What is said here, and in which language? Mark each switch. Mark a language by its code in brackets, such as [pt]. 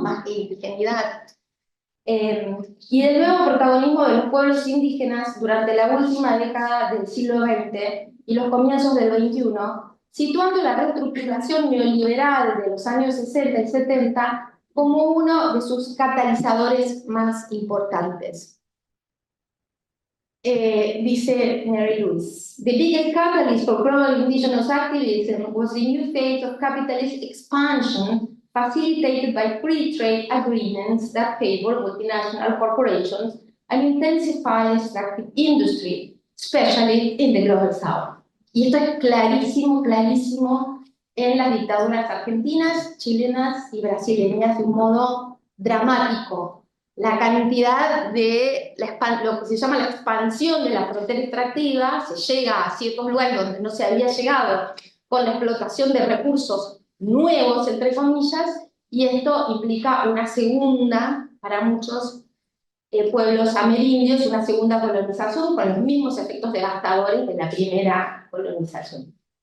[es] Más que indigeneidad. Y del nuevo protagonismo de los pueblos indígenas durante la última década del siglo XX y los comienzos del XXI, situando la reestructuración neoliberal de los años 60 y 70 como uno de sus catalizadores más importantes. Dice Mary Louise, [en] the biggest catalyst for global indigenous activism was the new phase of capitalist expansion facilitated by free trade agreements that favor multinational corporations and intensify extractive industry, especially in the global south. [es] Y esto es clarísimo, clarísimo en las dictaduras argentinas, chilenas y brasileñas de un modo dramático. La cantidad de lo que se llama la expansión de la frontera extractiva, se llega a ciertos lugares donde no se había llegado con la explotación de recursos nuevos, entre comillas, y esto implica una segunda, para muchos pueblos amerindios, una segunda colonización con los mismos efectos devastadores de la primera colonización.